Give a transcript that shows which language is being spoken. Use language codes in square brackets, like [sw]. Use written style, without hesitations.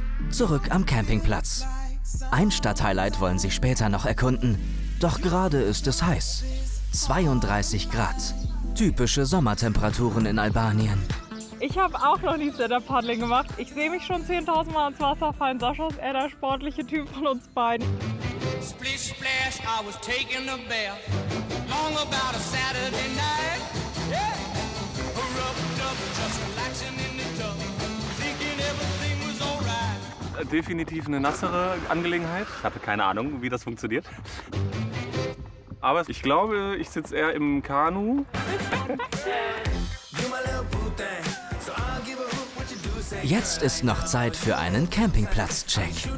[de] Zurück am Campingplatz. Ein Stadthighlight wollen sie später noch erkunden. Doch gerade ist es heiß. 32 Grad. Typische Sommertemperaturen in Albanien. Ich habe auch noch nie Stand-Up-Paddling gemacht. Ich sehe mich schon 10.000 Mal ins Wasser fallen. Sascha ist eher der sportliche Typ von uns beiden. [en] Splish splash, I was taking a bath. Long about a Saturday night. Yeah. Rubbed up, just relaxing in the tub. Thinking everything was alright. [de] Definitiv eine nassere Angelegenheit. Ich hatte keine Ahnung, wie das funktioniert. Aber ich glaube, ich sitze eher im Kanu. Jetzt ist noch Zeit für einen Campingplatz-Check.